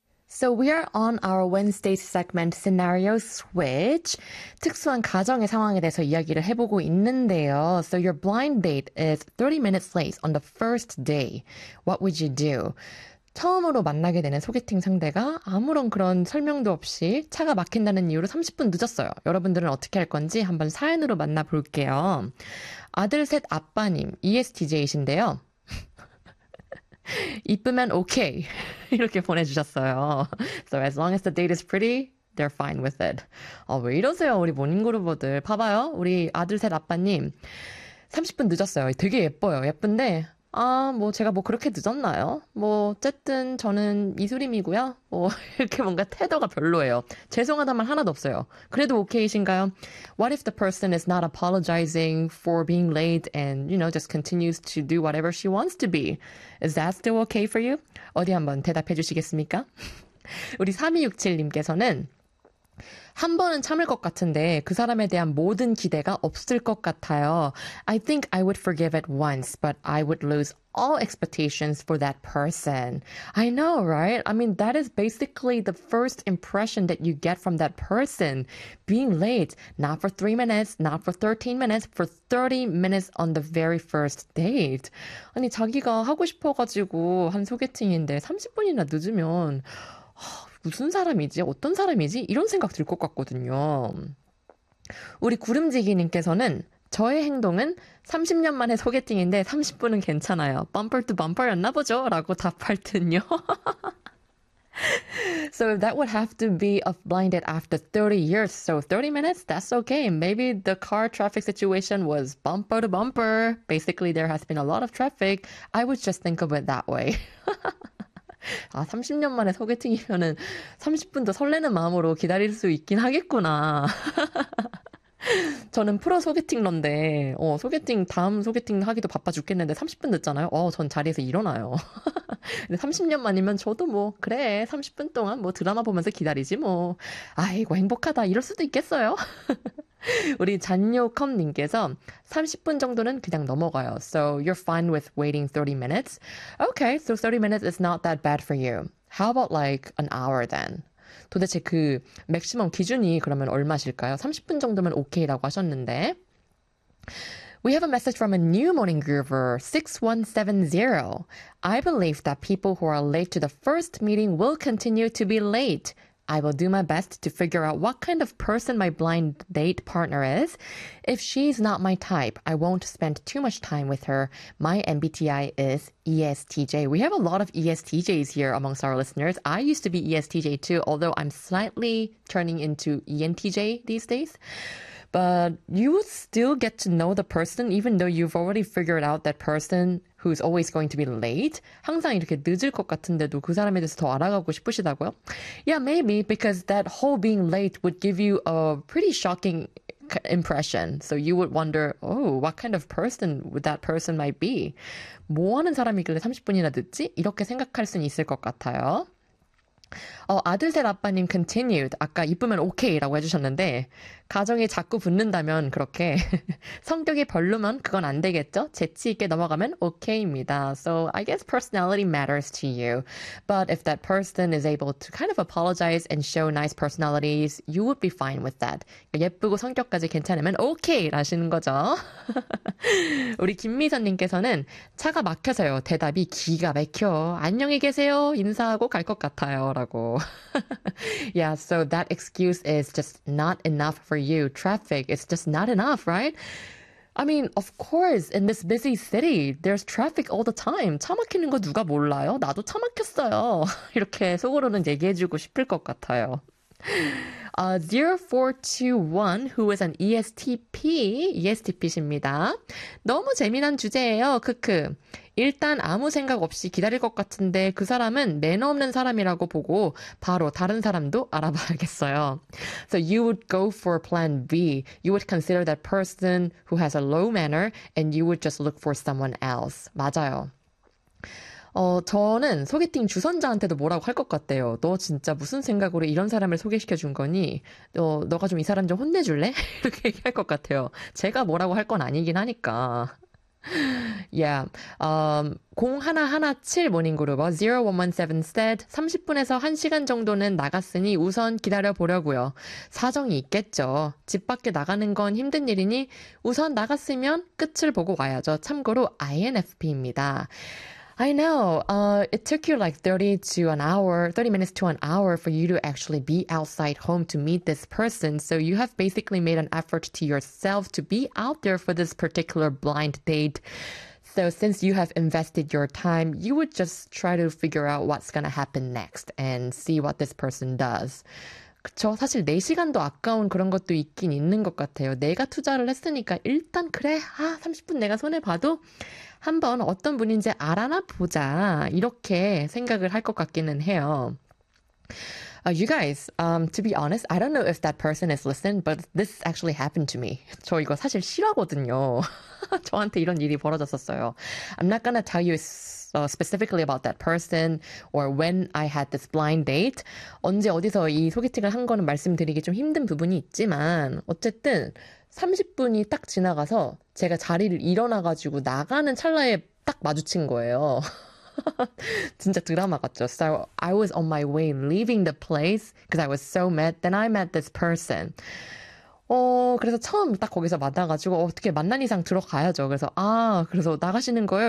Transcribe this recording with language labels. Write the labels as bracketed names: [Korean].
[English] So we are on our Wednesday segment scenario switch. [Korean] 특수한 가정의 상황에 대해서 이야기를 해보고 있는데요. [English] So your blind date is 30 minutes late on the first day. What would you do? [Korean] 처음으로 만나게 되는 소개팅 상대가 아무런 그런 설명도 없이 차가 막힌다는 이유로 30분 늦었어요. 여러분들은 어떻게 할 건지 한번 사연으로 만나볼게요. 아들 셋 아빠님, ESTJ이신데요. 이쁘면 오케이 이렇게 보내주셨어요. [English] So as long as the date is pretty, they're fine with it. [Korean] 왜 이러세요, 우리 모닝그루버들. 봐봐요, 우리 아들 셋 아빠님. 30분 늦었어요. 되게 예뻐요. 예쁜데, 아, 뭐 제가 뭐 그렇게 늦었나요? 뭐 어쨌든 저는 이수림이고요. 뭐 이렇게 뭔가 태도가 별로예요. 죄송하단 말 하나도 없어요. 그래도 오케이신가요? [English] What if the person is not apologizing for being late and, you know, just continues to do whatever she wants to be? Is that still okay for you? [Korean] 어디 한번 대답해 주시겠습니까? 우리 3267님께서는 한 번은 참을 것 같은데 그 사람에 대한 모든 기대가 없을 것 같아요. [English] I think I would forgive it once, but I would lose all expectations for that person. I know, right? I mean, that is basically the first impression that you get from that person. Being late, not for 3 minutes, not for 13 minutes, for 30 minutes on the very first date. [Korean] 아니, 자기가 하고 싶어가지고 한 소개팅인데 30분이나 늦으면 무슨 사람이지? 어떤 사람이지? 이런 생각 들것 같거든요. 우리 구름지기님께서는 저의 행동은 30년 만에 소개팅인데 30분은 괜찮아요. 범퍼 투 범퍼였나 보죠? 라고 답할 듯요. [English] So that would have to be a blind date after 30 years. So 30 minutes, that's okay. Maybe the car traffic situation was bumper to bumper. Basically, there has been a lot of traffic. I would just think of it that way. [Korean] 아, 30년 만에 소개팅이면은 30분도 설레는 마음으로 기다릴 수 있긴 하겠구나. 저는 프로 소개팅러인데, 소개팅, 다음 소개팅 하기도 바빠 죽겠는데 30분 늦잖아요? 전 자리에서 일어나요. 근데 30년 만이면 저도 뭐, 그래, 30분 동안 뭐 드라마 보면서 기다리지 뭐. 아이고, 행복하다. 이럴 수도 있겠어요? 우리 잔요컴님께서 30분 정도는 그냥 넘어가요. [English] So you're fine with waiting 30 minutes? Okay, so 30 minutes is not that bad for you. How about like an hour then? [Korean] 도대체 그 맥시멈 기준이 그러면 얼마실까요? 30분 정도면 오케이라고 하셨는데. [English] We have a message from a new morning groover, 6170. I believe that people who are late to the first meeting will continue to be late. I will do my best to figure out what kind of person my blind date partner is. If she's not my type, I won't spend too much time with her. My MBTI is ESTJ. We have a lot of ESTJs here amongst our listeners. I used to be ESTJ too, although I'm slightly turning into ENTJ these days. But you would still get to know the person, even though you've already figured out that person who's always going to be late. [Korean] 항상 이렇게 늦을 것 같은데도 그 사람에 대해서 더 알아가고 싶으시다고요? [English] Yeah, maybe, because that whole being late would give you a pretty shocking impression. So you would wonder, oh, what kind of person would that person might be? [Korean] 뭐 하는 사람이길래 30분이나 늦지? 이렇게 생각할 수는 있을 것 같아요. 아들셋 아빠님 [English] continued. [Korean] 아까 이쁘면 오케이라고 해주셨는데 가정이 자꾸 붙는다면 그렇게 성격이 별로면 그건 안 되겠죠? 재치 있게 넘어가면 오케이입니다. [English] So I guess personality matters to you. But if that person is able to kind of apologize and show nice personalities, you would be fine with that. [Korean] 예쁘고 성격까지 괜찮으면 오케이라시는 거죠. 우리 김미선님께서는 차가 막혀서요. 대답이 기가 막혀. 안녕히 계세요. 인사하고 갈것 같아요라고. [English] Yeah, so that excuse is just not enough for you. Traffic is just not enough, right? I mean, of course, in this busy city, there's traffic all the time. [Korean] 차 막히는 거 누가 몰라요? 나도 차 막혔어요. 이렇게 속으로는 얘기해주고 싶을 것 같아요. [English] 0421, who is an ESTP? [Korean] ESTP십니다. 너무 재미난 주제예요. 크크. 일단 아무 생각 없이 기다릴 것 같은데 그 사람은 매너 없는 사람이라고 보고 바로 다른 사람도 알아봐야겠어요. [English] So you would go for plan B. You would consider that person who has a low manner and you would just look for someone else. [Korean] 맞아요. 저는 소개팅 주선자한테도 뭐라고 할것 같대요. 너 진짜 무슨 생각으로 이런 사람을 소개시켜 준 거니? 너가 좀이 사람 좀 혼내줄래? 이렇게 얘기할 것 같아요. 제가 뭐라고 할건 아니긴 하니까. [English] Yeah. [Korean] 0117 모닝 그룹 0117 [English] said [Korean] 30분에서 1시간 정도는 나갔으니 우선 기다려 보려고요. 사정이 있겠죠. 집 밖에 나가는 건 힘든 일이니 우선 나갔으면 끝을 보고 와야죠. 참고로 INFP입니다. [English] I know. It took you like 30 minutes to an hour for you to actually be outside home to meet this person. So you have basically made an effort to yourself to be out there for this particular blind date. So since you have invested your time, you would just try to figure out what's gonna happen next and see what this person does. [Korean] 그쵸? 사실 4시간도 아까운 그런 것도 있긴 있는 것 같아요. 내가 투자를 했으니까 일단 그래. 아, 30분 내가 손해봐도 한번 어떤 분인지 알아나 보자. 이렇게 생각을 할것 같기는 해요. [English] You guys, to be honest, I don't know if that person is listening, but this actually happened to me. [Korean] 저 이거 사실 실화거든요. 저한테 이런 일이 벌어졌었어요. [English] I'm not gonna tell you specifically about that person or when I had this blind date. [Korean] 언제 어디서 이 소개팅을 한 거는 말씀드리기 좀 힘든 부분이 있지만, 어쨌든 30분이 딱 지나가서 제가 자리를 일어나가지고 나가는 찰나에 딱 마주친 거예요. 진짜 드라마 같죠? [English] So I was on my way leaving the place because I was so mad. Then I met this person. [Korean] 그래서 처음 딱 거기서 만나가지고 어떻게 만난 이상 들어가야죠. 그래서 아, 그래서 나가시는 거예요?